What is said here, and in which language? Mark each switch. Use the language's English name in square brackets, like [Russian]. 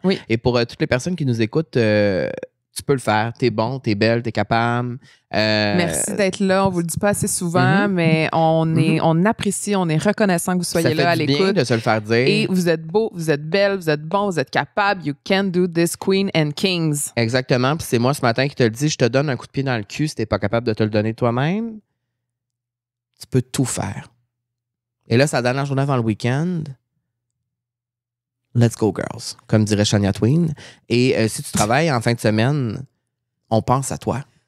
[French] Oui. Et pour toutes les personnes qui nous écoutent, tu peux le faire. T'es bon, t'es belle, t'es capable. Merci d'être là. On vous le dit pas assez souvent, mais on apprécie, on est reconnaissant que vous soyez là à l'écoute. Ça fait du bien de se le faire dire. Et vous êtes beau, vous êtes belle, vous êtes bon, vous êtes capable. [English] You can do this, queen and kings. [French] Exactement. Puis c'est moi ce matin qui te le dis. Je te donne un coup de pied dans le cul si t'es pas capable de te le donner toi-même. Tu peux tout faire. Et là, c'est la dernière journée avant le week-end. [English] Let's go, girls, [French] comme dirait Shania Twain. Et si tu travailles en fin de semaine, on pense à toi.